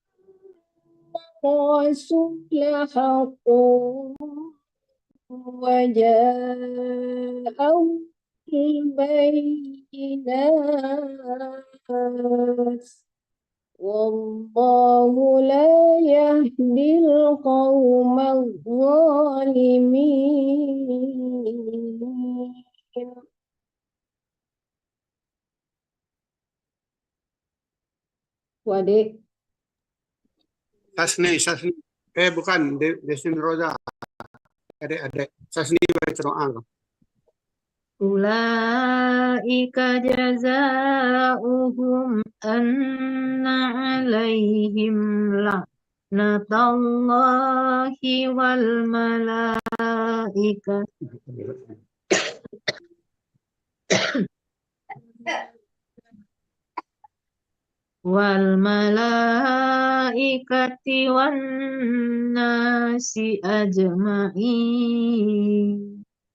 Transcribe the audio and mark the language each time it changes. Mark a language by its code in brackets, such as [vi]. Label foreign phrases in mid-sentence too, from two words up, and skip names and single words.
[ar] الرسول حق وجاءهم البينات والله لا يهدي القوم الظالمين. Wadik. [ms] Sasni. Bukan, Desin Roza. Adik. Sasni baca doa. [ar] أولئك جزاؤهم أن عليهم لعنة الله والملائكة والناس أجمعين.